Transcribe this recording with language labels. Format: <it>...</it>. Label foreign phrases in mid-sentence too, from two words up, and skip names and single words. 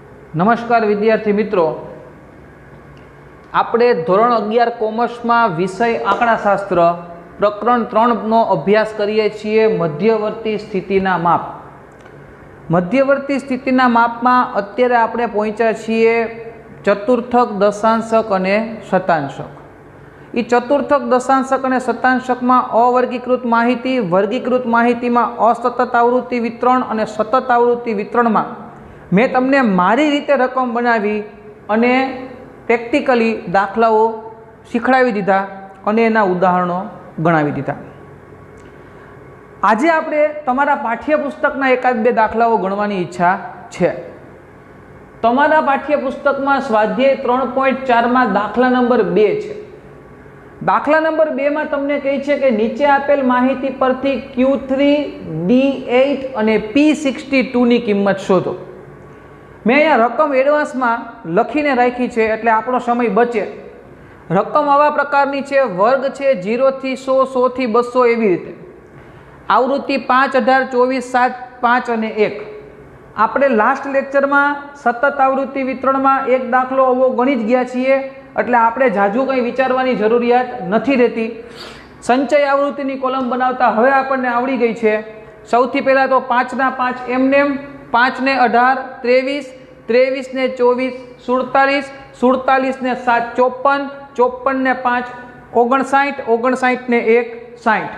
<gu>નમસ્કાર વિદ્યાર્થી મિત્રો, આપણે ધોરણ 11 કૉમર્સ માં વિષય આંકડાશાસ્ત્ર પ્રકરણ 3 નો અભ્યાસ કરીએ છીએ। મધ્યવર્તી સ્થિતિના માપ। મધ્યવર્તી સ્થિતિના માપ માં અત્યારે આપણે પહોંચ્યા છીએ ચતુર્થક, દશાંશક અને શતાંશક। ઈ ચતુર્થક, દશાંશક અને શતાંશક માં અવર્ગીકૃત માહિતી, વર્ગીકૃત માહિતી માં અસતત આવૃત્તિ વિતરણ અને સતત આવૃત્તિ વિતરણ માં મેં તમને મારી રીતે રકમ બનાવી અને પ્રેક્ટિકલી દાખલાઓ શીખવાડી દીધા અને એના ઉદાહરણો ગણાવી દીધા। આજે આપણે તમારા પાઠ્યપુસ્તકના એકાદ બે દાખલાઓ ગણવાની ઇચ્છા છે। તમારા પાઠ્યપુસ્તક માં સ્વાધ્યાય 3.4 માં દાખલા નંબર 2 છે। દાખલા નંબર 2 માં તમને કહી છે કે નીચે આપેલ માહિતી પરથી Q3, D8 અને P62 ની કિંમત શોધો। મેં અહીંયા રકમ એડવાન્સ માં લખીને રાખી છે એટલે આપણો સમય બચે। રકમ આવા પ્રકારની છે, વર્ગ છે 0 થી 100, 100 થી 200 એવી રીતે। आवृत्ति 5, 18, 24, 7, 5 અને 1। આપણે</gu> <en>last lecture</en> <gu>માં સતત આવૃત્તિ વિતરણ માં એક દાખલો અવો ગણી જ ગયા છીએ એટલે આપણે જાજુ કંઈ વિચારવાની જરૂરિયાત નથી રહેતી। સંચય આવૃત્તિની કોલમ બનાવતા હવે આપણને આવડી ગઈ છે। સૌથી પહેલા તો 5 ના 5 એમનેમ, 5 ने 18, 23, 23 ने 24, 47, 47 ने 7, 54, 54 ने 5, 59, 59 ने 1, 60।</gu>